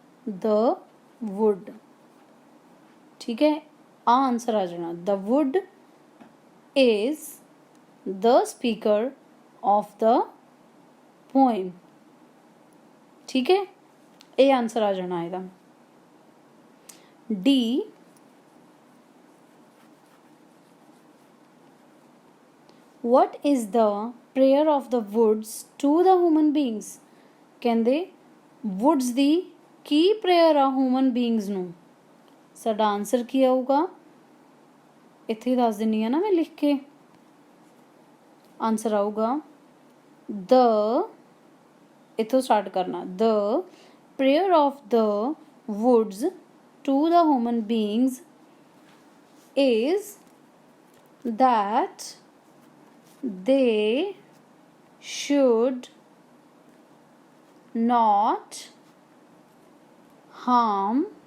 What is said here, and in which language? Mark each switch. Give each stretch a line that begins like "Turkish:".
Punjabi: ਦ wood, ਠੀਕ ਹੈ। ਆ ਆਨਸਰ ਆ ਜਾਣਾ,
English: the wood is the speaker of the poem,
Punjabi: ਠੀਕ ਹੈ। ਇਹ ਆਨਸਰ ਆ ਜਾਣਾ ਇਹਦਾ।
English: D, what is the prayer of the woods to the human beings।
Punjabi: ਕਹਿੰਦੇ ਵੁੱਡਸ ਦੀ ਕੀ ਪ੍ਰੇਅਰ ਆ ਹਿਊਮਨ ਬੀਇੰਗਸ ਨੂੰ? ਸਾਡਾ ਆਨਸਰ ਕੀ ਆਊਗਾ? ਇੱਥੇ ਦੱਸ ਦਿੰਨੀ ਆ ਨਾ ਮੈਂ ਲਿਖ ਕੇ। ਆਨਸਰ ਆਊਗਾ ਦ, ਇੱਥੋਂ ਸਟਾਰਟ ਕਰਨਾ,
English: the prayer of the woods to the human beings is that they should not harm